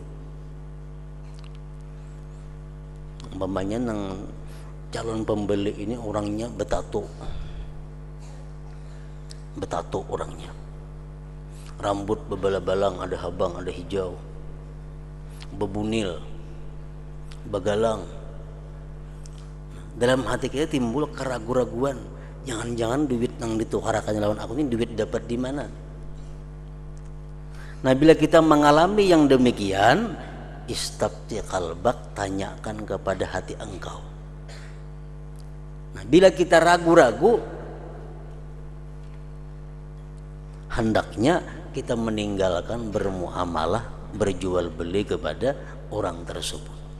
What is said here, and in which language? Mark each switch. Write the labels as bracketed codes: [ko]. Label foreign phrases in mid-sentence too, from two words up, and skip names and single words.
[bjn] Umpamanya nang calon pembeli ini orangnya betato orangnya, rambut bebalang-balang, ada habang, ada hijau, bebunil, begalang. [id] Dalam hati kita timbul keraguan-raguan, jangan-jangan duit [bjn] nang ditukarakan lawan aku [id] ini duit dapat di mana? Nah, bila kita mengalami yang demikian, [ar] istabti qalbak, [id] tanyakan kepada hati engkau. Nah, bila kita ragu-ragu, hendaknya kita meninggalkan bermuamalah, berjual beli kepada orang tersebut.